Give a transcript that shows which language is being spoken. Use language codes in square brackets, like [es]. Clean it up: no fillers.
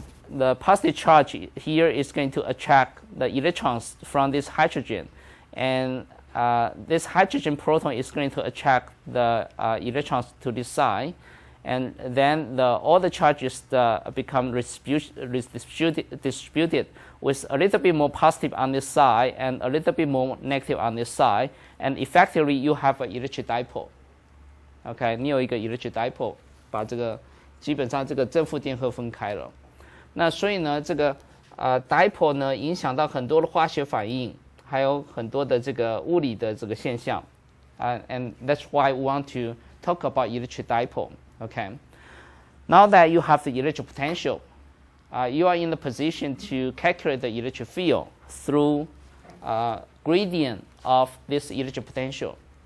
[en] the positive charge here is going to attract the electrons from this hydrogen, and this hydrogen proton is going to attract the electrons to this side, and then all the charges become distributed with a little bit more positive on this side and a little bit more negative on this side, and effectively you have an electric dipole. [zh] OK， 你有一个 electric dipole， 把这个基本上这个正负电荷分开了。那所以呢，这个dipole 呢影响到很多的化学反应，还有很多的这个物理的这个现象。 [en] And that's why we want to talk about electric dipole. Okay. Now that you have the electric potential, you are in the position to calculate the electric field through gradient of this electric potential.